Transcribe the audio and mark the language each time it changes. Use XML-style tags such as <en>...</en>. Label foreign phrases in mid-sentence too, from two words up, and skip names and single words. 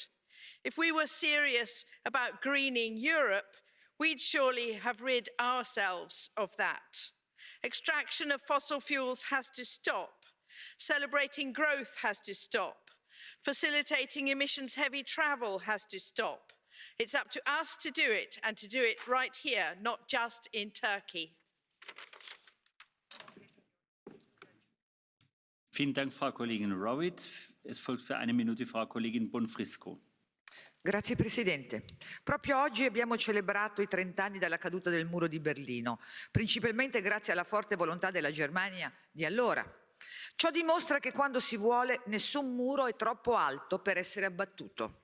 <en>If we were serious about greening Europe, we'd surely have rid ourselves of that. Extraction of fossil fuels has to stop. Celebrating growth has to stop. Facilitating emissions-heavy travel has to stop. It's up to us to do it, and to do it right here, not just in Turkey.</en> <de>Vielen Dank, Frau Kollegin Rowett. Es folgt für eine Minute Frau Kollegin Bonfrisco.</de> <it>Grazie Presidente. Proprio oggi abbiamo celebrato i 30 anni dalla caduta del muro di Berlino, principalmente grazie alla forte volontà della Germania di allora. Ciò dimostra che quando si vuole nessun muro è troppo alto per essere abbattuto.</it>